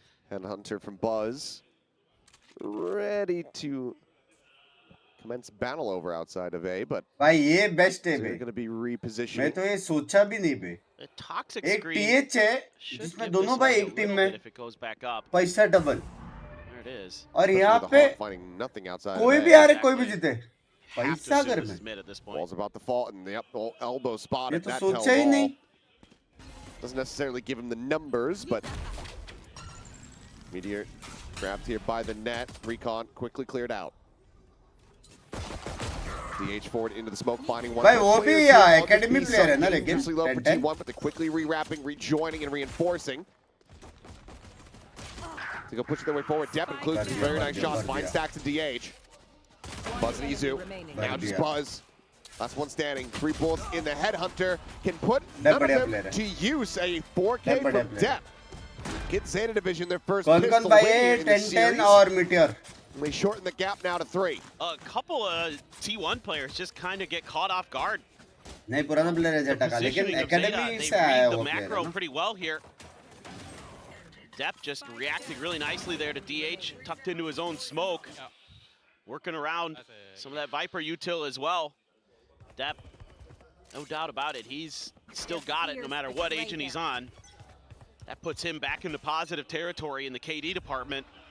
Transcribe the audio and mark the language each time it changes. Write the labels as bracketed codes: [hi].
[en] And Hunter from Buzz, ready to commence battle over outside of A, but they're going to be repositioning. The toxic screen [hi] एक TH है जिसमें दोनों भाई एक team में [en] if it goes back up. [hi] पैसा double [en] There it is. [hi] और यहाँ पे कोई भी आ रहे कोई भी जीते पैसा घर में. [en] Ball's about to fall and the elbow spot. [hi] ये तो सोचा ही नहीं. [en] Doesn't necessarily give him the numbers, but Meteor grabbed here by the net. Recon quickly cleared out. DH forward into the smoke, finding one. [hi] भाई वो भी academy player है ना लेकिन. [en] Low for T1, but they're quickly rewrapping, rejoining, and reinforcing. To go pushing their way forward. Depp includes some very nice shots. Fine stacks to DH. Buzz and Izu. Now just Buzz. Last one standing. 3 bullets in the headhunter. Can put none of them to use. A 4K from Depp. Get Zeta Division their first pistol win in the series. or Meteor. And they shorten the gap now to 3. A couple of T1 players just kind of get caught off guard. [hi] नहीं पुराना player है Zeta का लेकिन academy से आया वो player. [en] They read the macro pretty well here. Depp just reacting really nicely there to DH, tucked into his own smoke, working around some of that Viper util as well. Depp No doubt about it. He's still got it no matter what agent he's on. That puts him back into positive territory in the KD department.